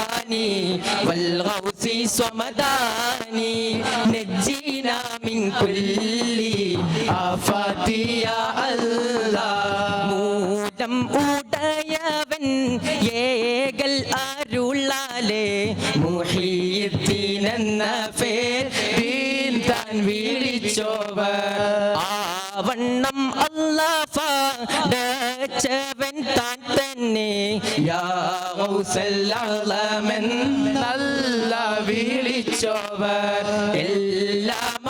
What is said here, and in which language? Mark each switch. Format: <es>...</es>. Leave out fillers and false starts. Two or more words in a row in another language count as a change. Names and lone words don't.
<ar>والغوث صمداني نجينا من كل آفات يا الله</ar> <ml>മൂലം ഉടയവൻ ഏകൽ അരുളാലേ മുഹീദ്ദീൻ എന്ന പേർ ദീൻ താൻ വിളിച്ചോവർ ആവണ്ണം അല്ലാഹവൻ താൻ തന്നെ</ml> <ar>يا غوث</ar> <ml>അഅ്ലമെന്നല്ല വിളിച്ചോവർ എല്ലാ</ml>